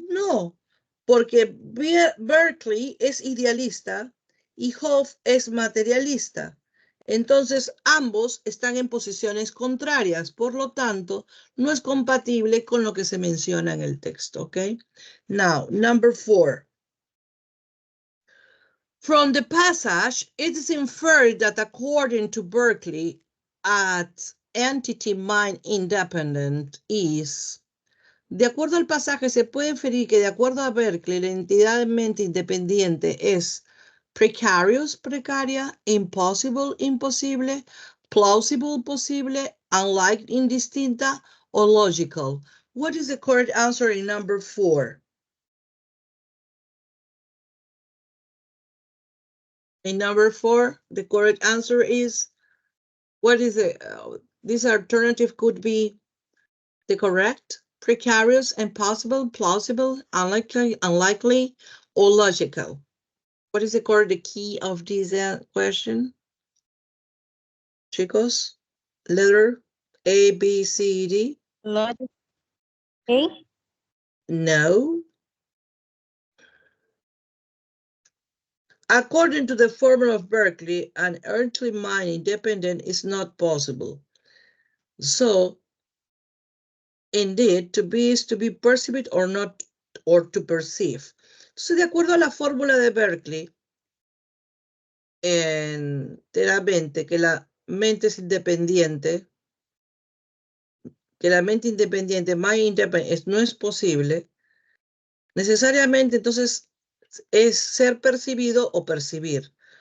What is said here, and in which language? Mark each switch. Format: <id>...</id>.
<es>No, porque Berkeley es idealista y Hobbes es materialista. Entonces, ambos están en posiciones contrarias. Por lo tanto, no es compatible con lo que se menciona en el texto.</es> <en>¿Ok? Now, number 4. From the passage, it is inferred that according to Berkeley, at entity mind independent is.</en> <es>De acuerdo al pasaje, se puede inferir que de acuerdo a Berkeley, la entidad de mente independiente es precarious, precaria, impossible, imposible, plausible, posible, unlike, indistinta, o logical.</es> <en>What is the correct answer in number 4? In number 4, the correct answer is, what is it? This alternative could be the correct, precarious, impossible, plausible, unlikely, or logical. What is the correct key of this question? Chicos, letter A, B, C, D? Logic. A. No. According to the formula of Berkeley, an earthly mind independent is not possible. So, indeed, to be is to be perceived or not, or to perceive.</en> <es>So, de acuerdo a la fórmula de Berkeley, enteramente que la mente es independiente,</es> <en>mind independent,</en> <es>no es posible, necesariamente entonces es ser percibido o percibir.</es>